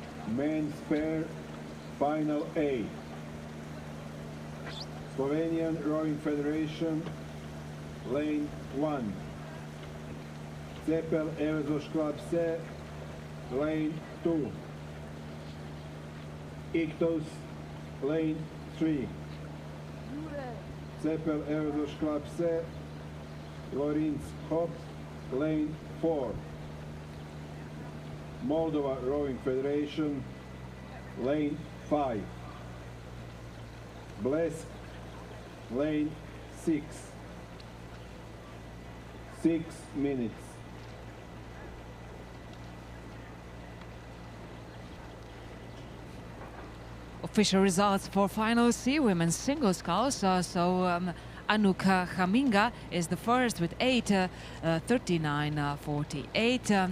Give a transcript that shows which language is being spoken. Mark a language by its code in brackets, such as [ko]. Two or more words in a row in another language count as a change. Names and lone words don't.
[en] men's pair, final A. Slovenian Rowing Federation, lane 1. Cepel Everzoš Club C, lane 2. Ictos, lane 3. Cepel Everzoš Club C, Lorinc Hop, lane 4. Moldova Rowing Federation, lane 5. Bled, lane 6. 6 minutes. Official results for final C women's single sculls. Anouk Haminga is the first with 8:39.48.